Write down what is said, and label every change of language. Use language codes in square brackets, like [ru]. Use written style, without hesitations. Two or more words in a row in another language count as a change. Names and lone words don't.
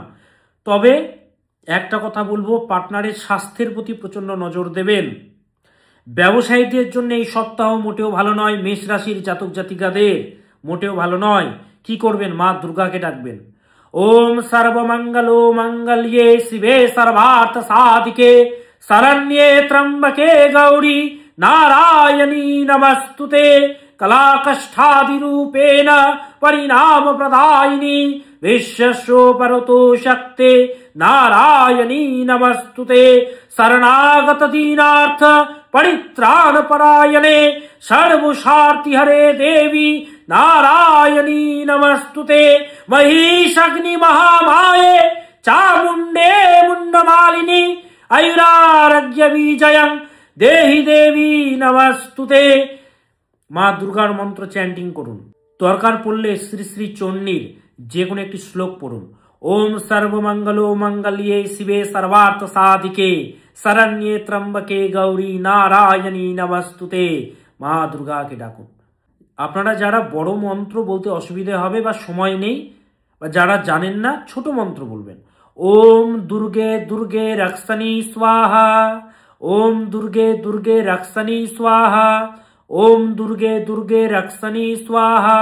[bn] তবে একটা কথা বলবো, পার্টনারের স্বাস্থ্যের প্রতি প্রচণ্ড নজর দেবেন। ব্যবসায়ীদের জন্য এই সপ্তাহ মোটেও ভালো নয়, মেষ রাশির জাতক জাতিকাদের মোটেও ভালো নয়। কি করবেন? মা দুর্গাকে ডাকবেন। [sa] ওম সর্বমঙ্গল মঙ্গল্যে শিবে সর্বার্থ সাধিকে শরণ্যে ত্র্যম্বকে গৌরী নারায়ণী নমস্তুতে কলাকষ্ঠাদিরূপেণ পরিণাম প্রদায়িনী বিশ্বস্যোপরতো শক্তে নারায়ণী নমস্তুতে শরণাগত দীনার্থ परित्राण परायणे सर्वशार्ति हरे देवी नारायणी नमस्तुते महिषाग्नि महामाये चामुंडे मुंडमालिनी आयुरारोग्य विजयं देहि देवी नमस्तुते। [bn] মা দুর্গার মন্ত্র চ্যান্টিং করুন। দরকার পড়লে শ্রী শ্রী চণ্ডীর যে কোনো একটি শ্লোক পড়ুন। [sa] ওম সর্বমঙ্গল মঙ্গল্যে শিবে সর্বার্থ সাধিকে শরণ্যে ত্র্যম্বকে গৌরী নারায়ণী নমস্তুতে। [bn] মা দুর্গাকে ডাকুন। আপনারা যারা বড় মন্ত্র বলতে অসুবিধা হবে বা সময় নেই, বা যারা জানেন না, ছোট মন্ত্র বলবেন। [sa] ওম দুর্গে দুর্গে রক্ষণী স্বাহা, ওম দুর্গে দুর্গে রক্ষণী স্বাহা, ওম দুর্গে দুর্গে রক্ষণী স্বাহা।